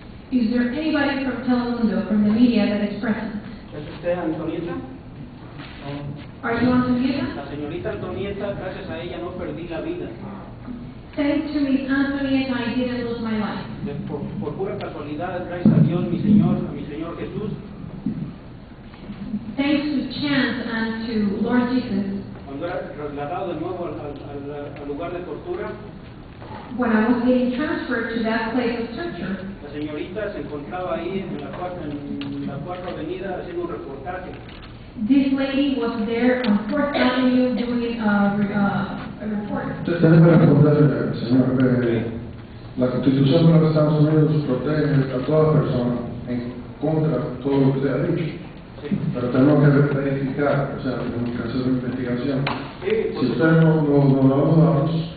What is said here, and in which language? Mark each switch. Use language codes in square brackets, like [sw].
[en] Is there anybody from Telemundo, from the media, that is present? [es] ¿Es usted Antonieta? [en] Are you Antonieta? [es] La señorita Antonieta, gracias a ella no perdí la vida. [en] Thanks to Miss Antonieta, I didn't lose my life. [es] Por pura casualidad, gracias a Dios, a mi Señor Jesús, [en] Thanks to chance and to Lord Jesus, [es] cuando era trasladado de nuevo al lugar de tortura, [en] when I was getting transferred to that place of torture, [es] la señorita se encontraba ahí en la cuarta avenida haciendo un reportaje. [en] this lady was there on 4th Avenue doing a report. [es] Déjeme responder, señor. La Constitución de los Estados Unidos protege a toda persona en contra de todo lo que usted ha dicho. Sí. Pero tenemos que verificar, o sea, tenemos que hacer una investigación. Sí, Si usted no da los datos,